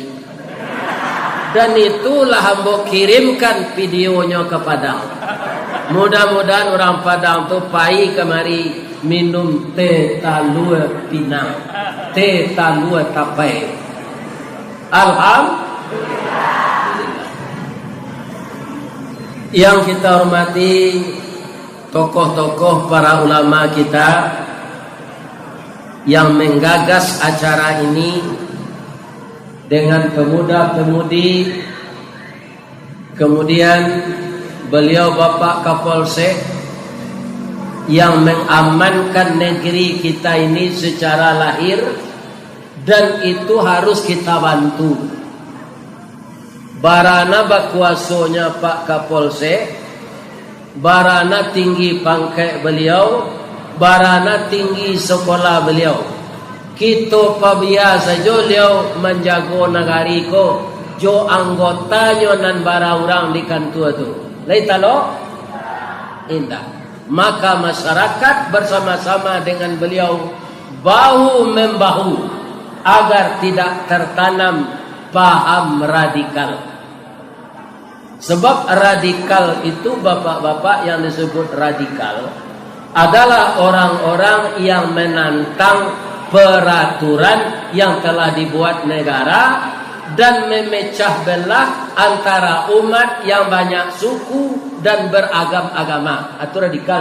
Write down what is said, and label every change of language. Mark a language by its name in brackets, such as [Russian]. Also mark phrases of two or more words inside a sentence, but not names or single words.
[Indonesian] Dan itulah hambo kirimkan videonya ke Padang. [Minangkabau] Mudah-mudahan orang Padang tu pai kemari minum teh talua pinang, teh talua tapai. Alhamdulillah. [Indonesian] Yang kita hormati tokoh-tokoh para ulama kita yang menggagas acara ini dengan pemuda-pemudi, kemudian beliau Bapak Kapolsek yang mengamankan negeri kita ini secara lahir, dan itu harus kita bantu. [Minangkabau] Barana bakuasonya Pak Kapolsek, barana tinggi pangkat beliau, barana tinggi sekolah beliau. Kita pabiasa jo liau menjago negari ko jo anggotanya nan bara orang di kantor tu. Laita lo? Indah. [Indonesian] Maka masyarakat bersama-sama dengan beliau bahu membahu agar tidak tertanam paham radikal. Sebab radikal itu bapak-bapak yang disebut radikal adalah orang-orang yang menantang peraturan yang telah dibuat negara dan memecah belah antara umat yang banyak suku dan beragam-agama atau radikal.